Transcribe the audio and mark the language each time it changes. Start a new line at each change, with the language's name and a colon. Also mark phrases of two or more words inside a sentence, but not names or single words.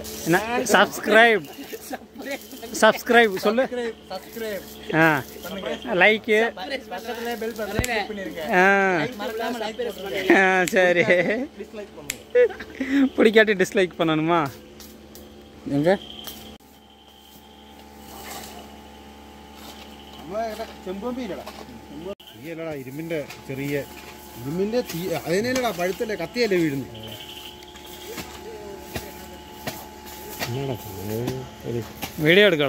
Tamil: என்ன சப்ஸ்கிரைப் சொல்லு. சப்ஸ்கிரைப் லைக் பக்கத்துல பெல் பட்டன் கிளிக் பண்ணிருங்க. மறக்காம லைக் போடுங்க. சரி. டிஸ்லைக் பண்ணுங்க. பிடிக்காட்டி டிஸ்லைக் பண்ணணுமா? எங்க
Malayalam: ഇരുമ്പിന്റെ ചെറിയ ഇരുമ്പിന്റെ അതിനല്ലടാ പഴുത്തല്ലേ കത്തിയല്ലേ വീഴുന്നു. വീഡിയോ എടുക്കടാ.